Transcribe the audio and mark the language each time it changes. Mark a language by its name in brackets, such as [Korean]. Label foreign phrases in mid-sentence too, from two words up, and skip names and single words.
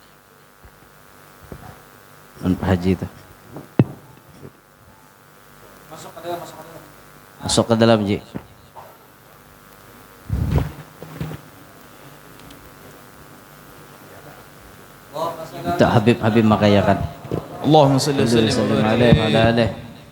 [Banjar] Pak Haji itu. Masuk ke dalam Ji. Itu Habib makayakan. [Arabic] اللهم صل وسلم وسلم وبارك عليه وعلى آله